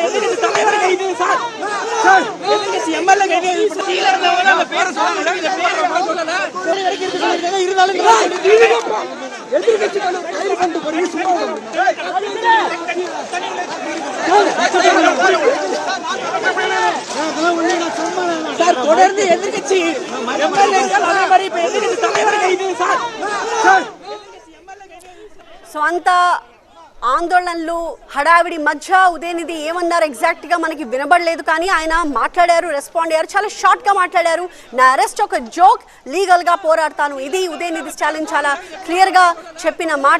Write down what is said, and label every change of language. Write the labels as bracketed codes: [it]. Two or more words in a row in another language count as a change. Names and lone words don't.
[ta] எதிர்கட்சி தலைவர் கைது சார் சார் எதிர்கட்சி எம்எல்ஏ கைது கீழ இருந்தவங்க அந்த பேரை சொல்லல இந்த பேரை சொல்லல இருந்தாலும் எதிர்கட்சிகள் கைது கொண்டு போய் சும்மா சார் தொடர்ந்து எதிர்கட்சி எம்எல்ஏக்கள் அதே மாதிரி இப்ப எதிர்கட்சி தலைவர் கைது சார் சார் [te] స్వంత ఆందోళనలు హడావిడి మధ్య ఉదయనిధి ఏమన్నారు ఎగ్జాక్ట్ గా మనకి వినబడలేదు, కానీ ఆయన మాట్లాడారు, రెస్పాండ్ అయ్యారు, చాలా షార్ట్ గా మాట్లాడారు. నా అరెస్ట్ ఒక జోక్, లీగల్ గా పోరాడతాను, ఇది ఉదయనిధి స్టాలిన్ చాలా క్లియర్ గా చెప్పిన మాట.